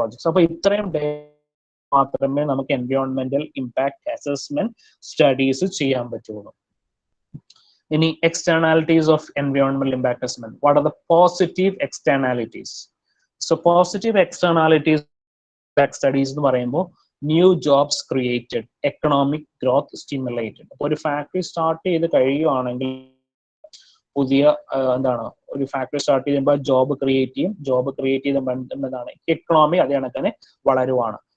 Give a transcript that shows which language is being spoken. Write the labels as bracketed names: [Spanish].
[Malayalam] അപ്പോൾ ഇത്രയും മാത്രമേ നമുക്ക് എൻവയോൺമെന്റൽ ഇമ്പാക്ട് അസസ്മെന്റ് സ്റ്റഡീസ് ചെയ്യാൻ പറ്റുള്ളൂ. [English] ഇനി externalities of environmental impact assessment. What are the positive externalities? So positive externalities studies [Malayalam] എന്ന് പറയുമ്പോൾ [English] New jobs created, economic growth stimulated. [Malayalam] അപ്പോൾ ഒരു ഫാക്ടറി സ്റ്റാർട്ട് ചെയ്ത് കഴിയുവാണെങ്കിൽ പുതിയ എന്താണ് ഒരു ഫാക്ടറി സ്റ്റാർട്ട് ചെയ്യുമ്പോൾ ജോബ് ക്രിയേറ്റ് ചെയ്യും. ജോബ് ക്രിയേറ്റ് ചെയ്ത എന്താണ് എക്കണോമി അതേ കണക്കിന് വളരുവാണ്.